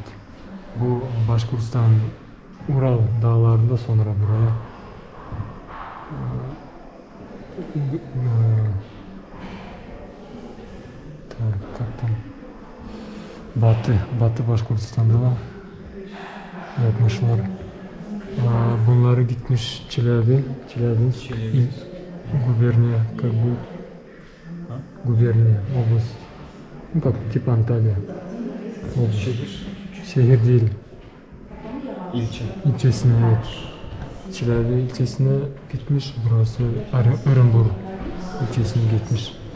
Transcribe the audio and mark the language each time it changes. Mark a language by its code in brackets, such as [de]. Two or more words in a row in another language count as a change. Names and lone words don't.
[tr] Bu Başkurstan, Ural dağlarında sonra buraya Batı Başkurtistan'da da yapmışlar. Bunları gitmiş Çelebi губерния, [ru] как бы губерния, область, ну как типа Анталия, [tr] şehir değil, ilçesine, evet. Çelebi ilçesine gitmiş, burası Örenburg ilçesine gitmiş.